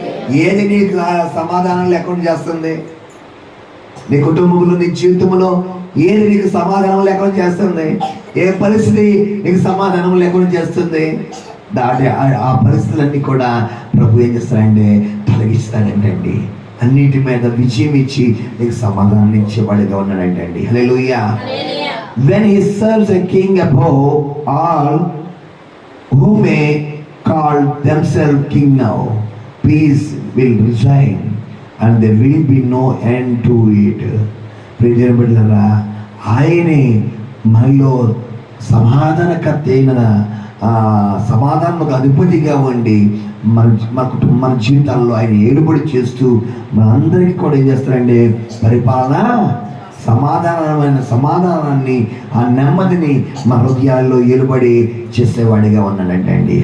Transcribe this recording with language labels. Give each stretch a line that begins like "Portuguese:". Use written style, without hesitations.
Telugu: ఏది నీకు సమాధానం లేకుండా చేస్తుంది? నీ కుటుంబంలో, నీ జీవితంలో ఏది నీకు సమాధానం లేకుండా చేస్తుంది? ఏ పరిస్థితి నీకు సమాధానం లేకుండా చేస్తుంది? ఆ పరిస్థితులన్నీ కూడా ప్రభు ఏం చేస్తాడంటే తొలగిస్తాడంటండి. అన్నిటి మీద విజయం ఇచ్చి నీకు సమాధానం ఇచ్చేవాడిగా ఉన్నాడంటండి. హల్లెలూయా.
English: When he serves a king above all, who may call themselves king now, peace will resign and there will be no end to it.
Telugu: ప్రియమైన బిడ్డలారా, ఆయనే మనలో సమాధానకర్త అయిన సమాధానకు అధిపతిగా ఉండి మన జీవితాల్లో ఆయన ఏలుబడి చేస్తూ మనందరికీ కూడా ఏం చేస్తారంటే పరిపాలన, సమాధానాన్ని, ఆ నెమ్మదిని మన హృదయాల్లో ఏలుబడి చేసేవాడిగా ఉన్నాడంటండి.